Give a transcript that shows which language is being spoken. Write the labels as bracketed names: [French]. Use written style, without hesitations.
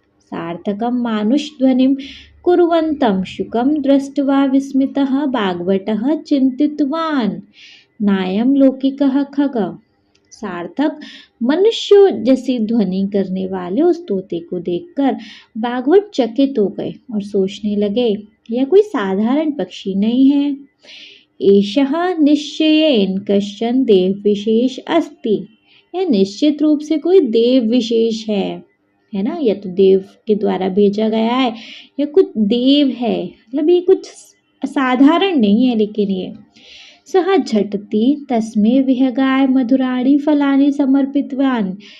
[Sanskrit] सार्थकम मानुष ध्वनिम कुर्वन्तं शुकम दृष्ट्वा विस्मितः बागभटः चिंतितवान नायम लौकिकः खग। [Hindi] सार्थक मनुष्य जैसी ध्वनि करने वाले उस तोते को देखकर बागभट चकित हो गए और सोचने लगे यह कोई साधारण पक्षी नहीं है। [Sanskrit] एषः निश्चयेन कश्चन देव विशेष अस्ति। [Hindi] यह निश्चित रूप से कोई देव विशेष है ना। यह तो देव के द्वारा भेजा गया है। यह कुछ देव है, मतलब ये कुछ साधारण नहीं है। लेकिन ये [Sanskrit] सह झटति तस्मै विहगाय मधुराणि फलानि समर्पितवान।